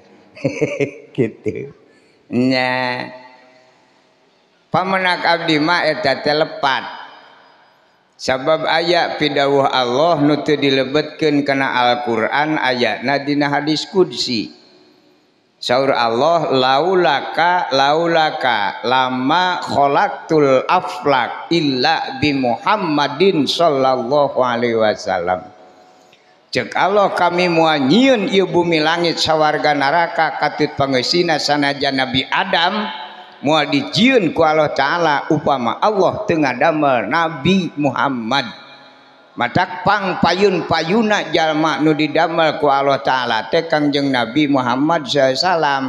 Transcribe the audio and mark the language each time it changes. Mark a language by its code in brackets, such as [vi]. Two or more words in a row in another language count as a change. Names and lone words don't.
[su] Kitu nya pamenak abdi mah eta teh lepat sabab aya pidawuh Allah nu teu dilebetkeun kana Al-Qur'an ayatna dina hadis qudsi. Saur Allah [ar] لولاك لما خلقت الأفلاك إلا بمحمد صلى الله عليه وسلم. [su] Cek Allah kami moal nyieun ieu bumi langit sawarga neraka katut pangeusina sanajan Nabi Adam moal dijieun ku Allah Ta'ala upama Allah teu ngadamel Nabi Muhammad. Matak pangpayun-payuna jalma nu didamel ku Allah Ta'ala teh Kangjeng Nabi Muhammad SAW.